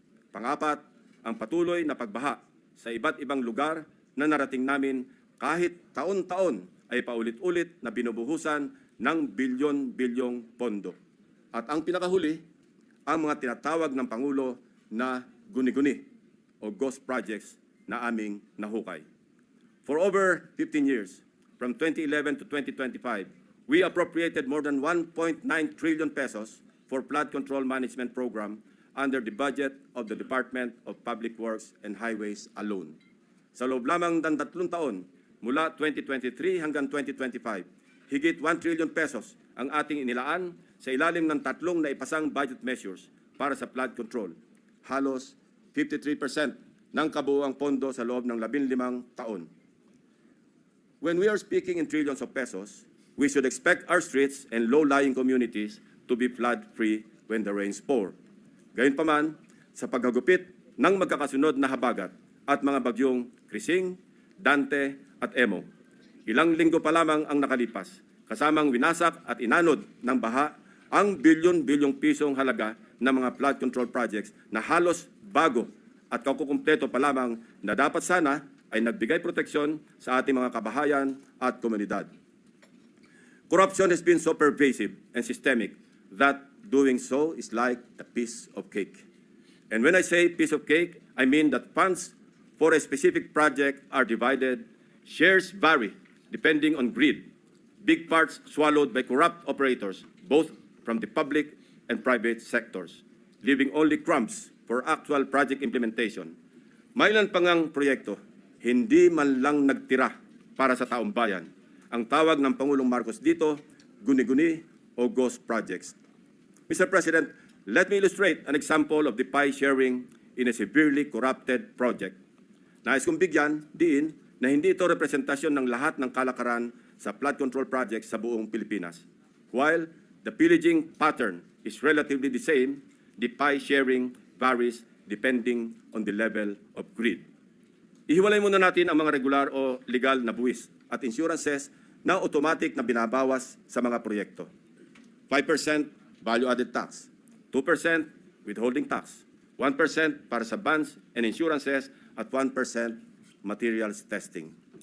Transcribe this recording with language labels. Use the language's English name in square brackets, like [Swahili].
[Filipino] Pangapat, ang patuloy na pagbaha sa iba't ibang lugar na narating namin kahit taon-taon ay paulit-ulit na binubuhusan ng bilyon-bilyong pondo. At ang pinakahuli, ang mga tinatawag ng Pangulo na guni-guni o ghost projects na aming nahukay. [English] For over 15 years, from 2011 to 2025, we appropriated more than 1.9 trillion pesos for flood control management program under the budget of the Department of Public Works and Highways alone. [Filipino] Sa loob lamang ng 3 taon, mula 2023 hanggang 2025, higit 1 trillion pesos ang ating inilaan sa ilalim ng 3 na ipasang budget measures para sa flood control. Halos 53% ng kabuuang pondo sa loob ng 15 taon. [English] When we are speaking in trillions of pesos, we should expect our streets and low-lying communities to be flood-free when the rains pour. [Filipino] Gayunpaman, sa paghagupit ng magkakasunod na habagat at mga bagyong Krising, Dante at Emo, ilang linggo pa lamang ang nakalipas, kasamang winasak at inanod ng baha ang bilyon-bilyong pisong halaga ng mga flood control projects na halos bago at kakukumpleto pa lamang na dapat sana ay nagbigay proteksyon sa ating mga kabahayan at komunidad. [English] Corruption has been so pervasive and systemic that doing so is like a piece of cake. And when I say piece of cake, I mean that funds for a specific project are divided, shares vary depending on greed, big parts swallowed by corrupt operators, both from the public and private sectors, leaving only crumbs for actual project implementation. [Filipino] Mailan pa ngang proyekto, hindi man lang nagtira para sa taong bayan. Ang tawag ng Pangulong Marcos dito, guni-guni o ghost projects. Mr. [English] President, let me illustrate an example of the pie sharing in a severely corrupted project. [Filipino] Nais kong bigyan diin na hindi ito representasyon ng lahat ng kalakaran sa flood control projects sa buong Pilipinas. [English] While the pillaging pattern is relatively the same, the pie sharing varies depending on the level of greed. [Filipino] Ihiwalay muna natin ang mga regular o legal na buwis at insurances na automatic na binabawas sa mga proyekto. [English] 5% value-added tax, 2% withholding tax, 1% [Filipino] para sa [English] bonds and insurances at 1% materials testing.